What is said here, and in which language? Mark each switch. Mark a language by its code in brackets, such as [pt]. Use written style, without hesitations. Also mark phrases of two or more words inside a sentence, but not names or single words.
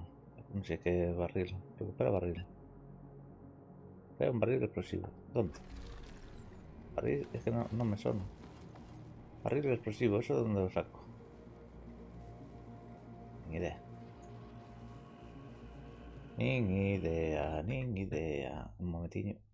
[gl] Non sei que barril. Recupera barril. É un barril explosivo. ¿Dónde? [es] Barril, es que no me suena. Barril explosivo, ¿eso de dónde lo saco? Ni idea. Ni idea. [gl] Un momentiño.